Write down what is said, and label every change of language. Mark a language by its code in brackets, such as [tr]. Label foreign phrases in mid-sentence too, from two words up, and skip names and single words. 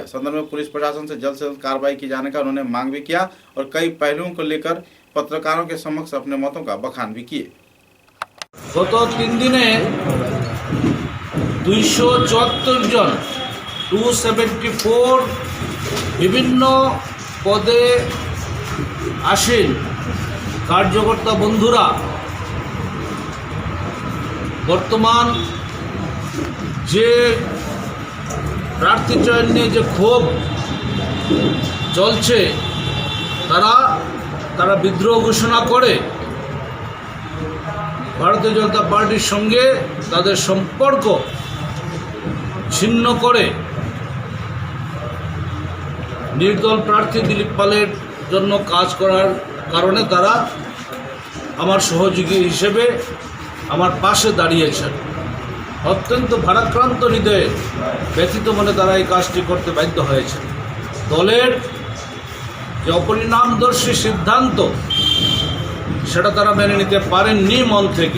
[hi] संदर्भ में पुलिस प्रशासन से जल्द कार्रवाई की जाने का उन्होंने मांग भी किया और कई पहलुओं को लेकर पत्रकारों के समक्ष अपने मतों का बखान भी किए। [bn] গত 3 দিনে 274 জন 274 বিভিন্ন পদে আসীন কার্যকর্তা বন্ধুরা বর্তমান যে প্রার্থী চয়ন নিয়ে যে ক্ষোভ চলছে তারা বিদ্রোহ ঘোষণা করে ভারতীয় জনতা পার্টির সঙ্গে তাদের সম্পর্ক ছিন্ন করে নির্দল প্রার্থী দিলীপ পালের জন্য কাজ করার কারণে তারা আমার সহযোগী হিসেবে আমার পাশে দাঁড়িয়েছেন। অত্যন্ত ভারাক্রান্ত হৃদয়ে ব্যথিত মনে তারা এই কাজটি করতে বাধ্য হয়েছে। দলের যে অপরিণামদর্শী সিদ্ধান্ত, সেটা তারা মেনে নিতে পারেননি মন থেকে।